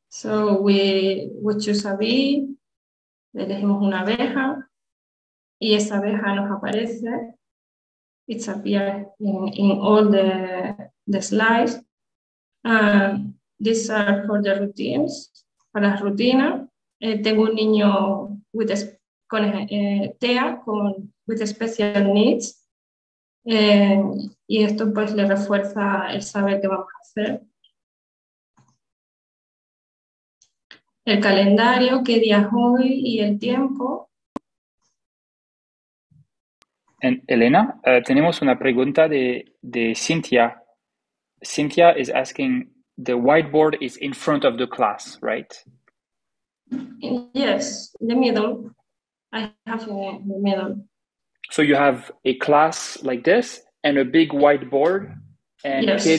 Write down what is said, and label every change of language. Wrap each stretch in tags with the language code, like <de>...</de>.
<en>So we choose a bee,</en> <es>elegimos una abeja, y esa abeja nos aparece.</es> <en>It appears in all the slides. These are for the routines.</en> <es>Para las rutinas, tengo un niño con TEA,</es> <en>with special needs.</en> <es>Y esto pues le refuerza el saber qué vamos a hacer. El calendario, qué día es hoy y el tiempo. And Elena, tenemos una pregunta de Cynthia.</es> <en>Cynthia is asking, the whiteboard is in front of the class, right? Yes, in the middle. I have in the middle. So you have a class like this and a big whiteboard, and yes.</en>